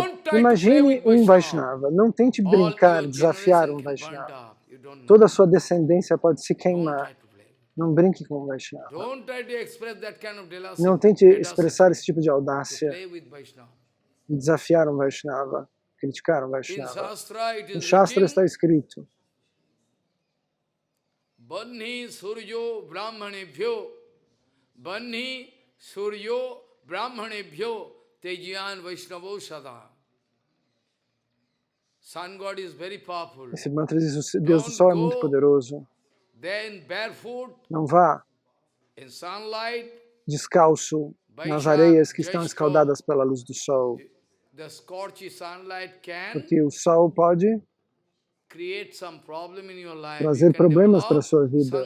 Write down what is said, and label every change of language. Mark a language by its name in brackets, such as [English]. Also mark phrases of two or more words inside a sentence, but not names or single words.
[Portuguese] Imagine um Vaishnava, não tente brincar, desafiar um Vaishnava. Toda a sua descendência pode se queimar. Não brinque com o Vaishnava. Não tente expressar esse tipo de audácia e desafiar um Vaishnava, criticar um Vaishnava. No Shastra está escrito: [Sanskrit] वह्नि सूर्यो ब्राह्मणेभ्यो तेजीयान् वैष्णवो सदा. [English] Sun God is very powerful. [Portuguese] Esse mantra diz: o Deus do Sol é muito poderoso. Não vá descalço nas areias que estão escaldadas pela luz do sol, porque o sol pode trazer problemas para a sua vida.